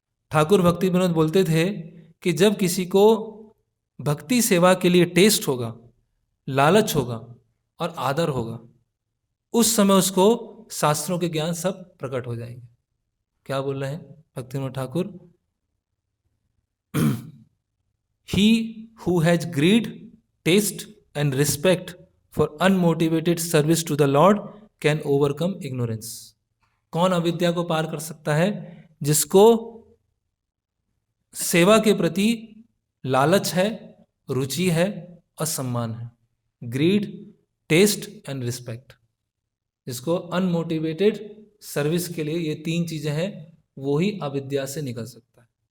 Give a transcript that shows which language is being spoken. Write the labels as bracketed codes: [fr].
[hi] ठाकुर भक्ति विनोद बोलते थे कि जब किसी को भक्ति सेवा के लिए टेस्ट होगा, लालच होगा और आदर होगा, उस समय उसको शास्त्रों के ज्ञान सब प्रकट हो जाएंगे। क्या बोल रहे हैं भक्ति Vinod Thakur? [en] He who has greed, taste and respect for unmotivated service to the Lord can overcome ignorance. [hi] कौन अविद्या को पार कर सकता है? जिसको सेवा के प्रति लालच है, रुचि है और सम्मान है। [en] Greed, test and respect. [hi] जिसको अनमोटिवेटेड सर्विस के लिए ये तीन चीजें हैं, वो ही अविद्या से निकल सकता है।